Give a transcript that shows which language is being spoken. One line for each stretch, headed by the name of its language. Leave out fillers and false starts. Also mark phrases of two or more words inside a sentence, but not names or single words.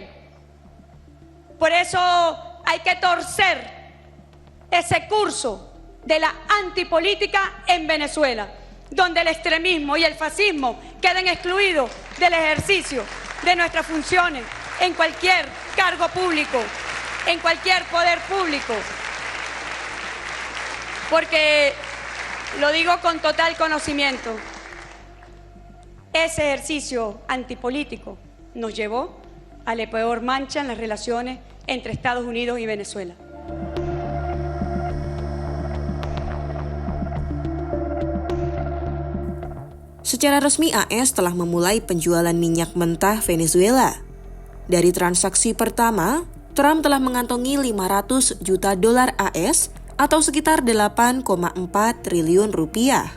Spanish: Por eso hay que torcer ese curso de la antipolítica en Venezuela, donde el extremismo y el fascismo queden excluidos del ejercicio de nuestras funciones en cualquier cargo público, en cualquier poder público. Porque lo digo con total conocimiento, ese ejercicio antipolítico nos llevó a la peor mancha en las relaciones entre Estados Unidos y Venezuela.
Indonesian: Secara resmi AS telah memulai penjualan minyak mentah Venezuela. Dari transaksi pertama, Trump telah mengantongi 500 juta dolar AS atau sekitar 8,4 triliun rupiah.